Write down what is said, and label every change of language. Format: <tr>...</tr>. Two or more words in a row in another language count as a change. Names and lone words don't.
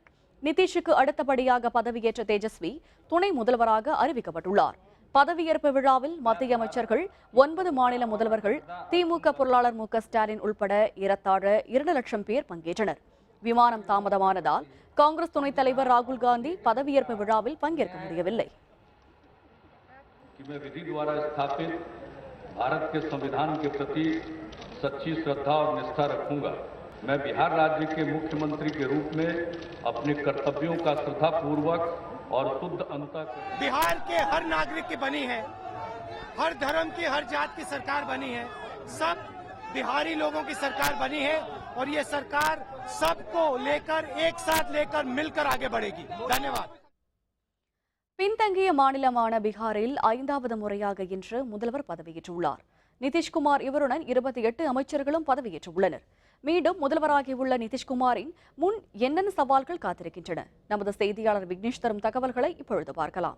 <ta>நிதிஷுக்கு அடுத்தபடியாக பதவியேற்ற தேஜஸ்வி துணை முதல்வராக அறிவிக்கப்பட்டுள்ளார். பதவியேற்பு விழாவில் மத்திய அமைச்சர்கள், 9 மாநில முதல்வர்கள், திமுக பொருளாளர் மு க ஸ்டாலின் உள்பட ஏறத்தாழ 2 லட்சம் பேர் பங்கேற்றனர். விமானம் தாமதமானதால் காங்கிரஸ் துணைத் தலைவர் ராகுல் காந்தி பதவியேற்பு விழாவில் பங்கேற்க முடியவில்லை.</ta> <hi>मैं बिहार राज्य के मुख्यमंत्री के रूप में अपने कर्तव्यों का श्रद्धापूर्वक और शुद्ध अंतःकरण बिहार के हर नागरिक की बनी है, हर धर्म की, हर जात की सरकार बनी है, सब बिहारी लोगों की सरकार बनी है और ये सरकार सबको लेकर एक साथ लेकर मिलकर आगे बढ़ेगी. धन्यवाद.</hi> <ta>பின்தங்கிய மாநிலமான பீகாரில் 5வது முறையாக இன்று முதல்வர் பதவியேற்றுள்ளார். நிதிஷ்குமார் இவருடன் 28 அமைச்சர்களும் பதவியேற்றுள்ளனர். மீண்டும் முதல்வராகியுள்ள நிதிஷ்குமாரின் முன் என்னென்ன சவால்கள் காத்திருக்கின்றன? நமது செய்தியாளர் விக்னேஷ் தரும் தகவல்களை இப்பொழுது பார்க்கலாம்.</ta>